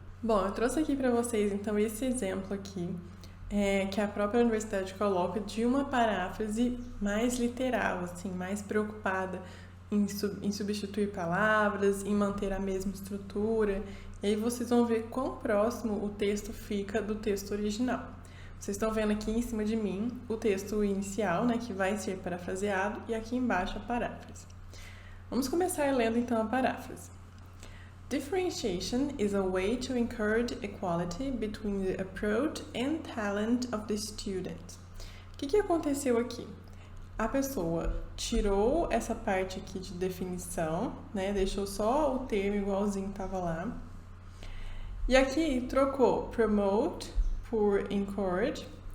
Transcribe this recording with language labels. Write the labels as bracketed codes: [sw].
[pt] Bom, eu trouxe aqui para vocês então esse exemplo aqui, que a própria universidade coloca de uma paráfrase mais literal, assim, mais preocupada em substituir palavras, em manter a mesma estrutura. E aí vocês vão ver quão próximo o texto fica do texto original. Vocês estão vendo aqui em cima de mim o texto inicial, né, que vai ser parafraseado, e aqui embaixo a paráfrase. Vamos começar lendo então a paráfrase. [en] Differentiation is a way to encourage equality between the approach and talent of the student. [pt] O que aconteceu aqui? A pessoa tirou essa parte aqui de definição, né? Deixou só o termo igualzinho estava lá. E aqui trocou promote por encourage,